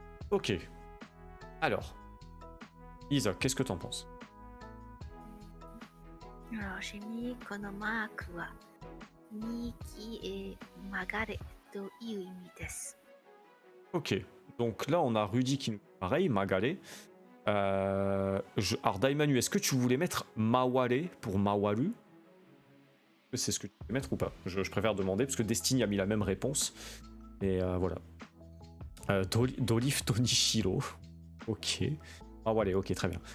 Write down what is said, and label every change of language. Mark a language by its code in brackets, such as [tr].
[fr] Ok. Alors, Isa, qu'est-ce que t'en penses? Alors, j'ai mis [ja] このマークは右へ曲がれという意味です。 [fr] Ok. Donc là, on a Rudy qui nous... Pareil, Magale. Alors, Daimanu, est-ce que tu voulais mettre Mawale pour Mawaru? C'est ce que tu veux mettre ou pas? Je préfère demander, parce que Destiny a mis la même réponse. Et voilà. Dolif Tonishiro. Ok. Mawale, ok, très bien.